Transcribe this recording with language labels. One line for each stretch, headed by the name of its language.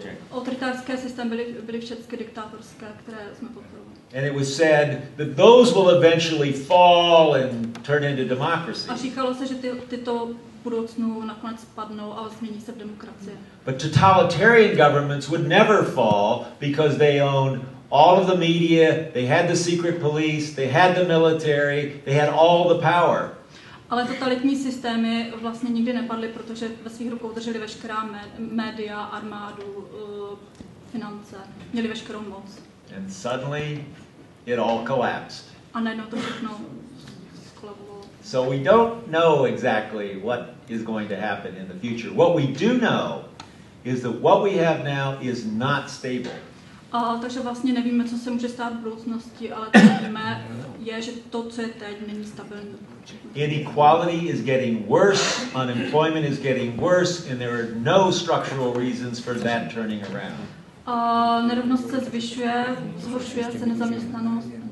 Czech: Autoritárské systémy byly všechny diktátorské, které jsme podporovali.
English: And it was said that those will eventually fall and turn into democracy.
Czech: A říkalo se, že tyto budoucnu nakonec spadnou a změní se v demokracie.
English: But totalitarian governments would never fall because they owned all of the media, they had the secret police, they had the military, they had all the power.
Czech: Ale totalitní systémy vlastně nikdy nepadly, protože ve svých rukou drželi veškerá média, armádu, finance, měli veškerou moc.
English: And suddenly it all collapsed.
Czech: A najednou to všechno skolabovalo.
English: So we don't know exactly what is going to happen in the future. What we do know is that what we have now is not stable.
Czech: Takže vlastně nevíme, co se může stát v budoucnosti, ale co víme, je, že to, co je teď, není stabilní.
English: Inequality is getting worse, unemployment is getting worse, and there are no structural reasons for that turning around.
Czech: Nerovnost se zvyšuje, zhoršuje se nezaměstnanost.